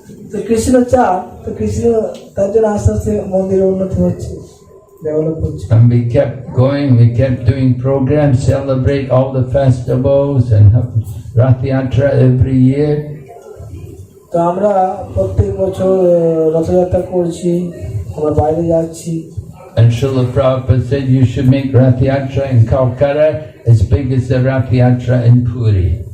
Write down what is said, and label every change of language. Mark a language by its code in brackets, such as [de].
[bn] তো কৃষ্ণ চান, তো কৃষ্ণ তার জন্য আস্তে আস্তে মন্দিরের উন্নতি হচ্ছে, ডেভেলপ হচ্ছে। [en] And we kept going. We kept doing programs, celebrate all the festivals, and have Rath Yatra every year. [bn] তো আমরা প্রত্যেক বছর রথযাত্রা করছি, আমরা বাইরে যাচ্ছি। [en] And Srila Prabhupada said you should make Rath Yatra in Calcutta as big as the Rath Yatra in Puri.